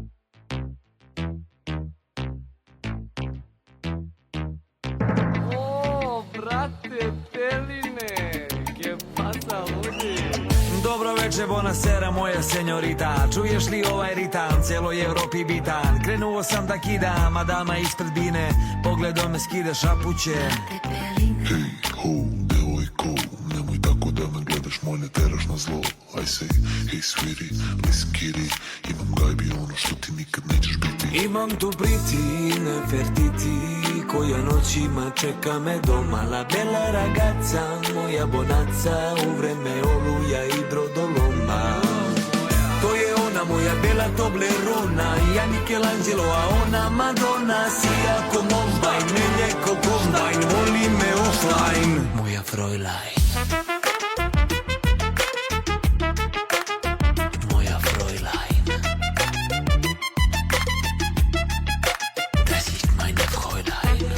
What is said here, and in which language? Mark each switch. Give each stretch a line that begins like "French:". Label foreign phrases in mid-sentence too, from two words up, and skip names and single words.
Serbian: Dobro večer, buonasera moja senjorita. Čuješ li ovaj ritam, cijeloj Evropi bitan. Krenuo sam da kidam, a dama ispred bine pogledom me skida šapuće. Hej, ho, devojko, nemoj tako da me gledaš, moj ne teraš na zlo.
English: I say, hey sweetie, listen kitty,
Serbian: imam gajbi ono što ti nikad nećeš biti. Imam tu priti, Nefertiti, koja noćima čeka me doma.
Italian: La bella ragazza,
Serbian: moja bonaca, u vreme oluja i brodoloma. To je ona moja quella Toblerona, ja Michelangelo, a ona Madonna,
Italian: sia Columbine, negli ecco Combine,
Serbian: voli me offline, moja Fräulein. Moja Fräulein.
German: Das ist meine Fräulein.